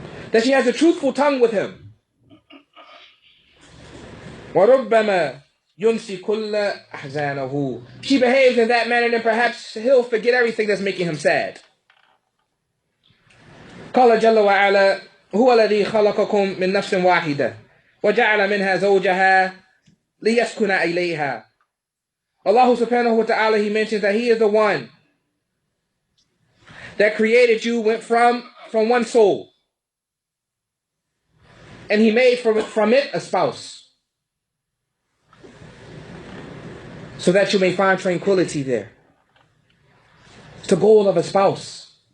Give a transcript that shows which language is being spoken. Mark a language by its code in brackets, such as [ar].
[en] That she has a truthful tongue with him. [ar] وَرُبَّمَا يُنْسِي كُلَّ أَحْزَانَهُ. [en] She behaves in that manner, then perhaps he'll forget everything that's making him sad. [ar] قال جل وعلا هو الذي خلقكم من نفس واحدة وجعل منها زوجها ليسكن إليها. [en] Allah subhanahu wa ta'ala, he mentions that he is the one that created you, went from one soul. And he made from it a spouse. So that you may find tranquility there. It's the goal of a spouse.